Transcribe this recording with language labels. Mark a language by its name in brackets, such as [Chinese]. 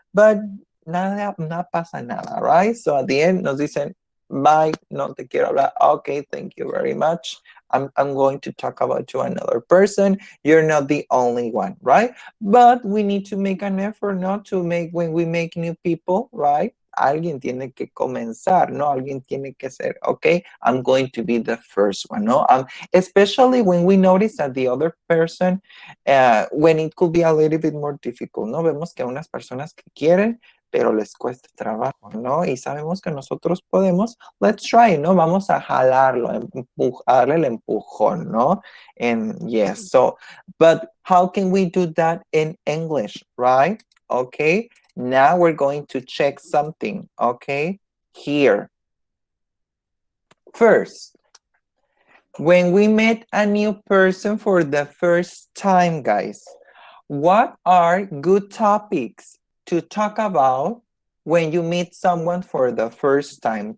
[Spanish] But nada, no pasa nada, right? [English] So at the end [Spanish] nos dicen, bye, no te quiero hablar. [English] Okay, thank you very much. I'm going to talk about to another person. You're not the only one, right? But we need to make an effort not to make, when we make new people, right? [Spanish] Alguien tiene que comenzar, ¿no? Alguien tiene que ser, [English] okay, I'm going to be the first one, [Spanish] ¿no? [English] Especially when we notice that the other person, when it could be a little bit more difficult, ¿no? [Spanish] Vemos que unas personas que quieren, pero les cuesta trabajo, ¿no? Y sabemos que nosotros podemos, [English] let's try, [Spanish] ¿no? Vamos a jalarlo, darle el empujón, ¿no? [English] And yes, so, but how can we do that in English, right? Okay, now we're going to check something, okay? Here. First, when we meet a new person for the first time, guys, what are good topics to talk about when you meet someone for the first time?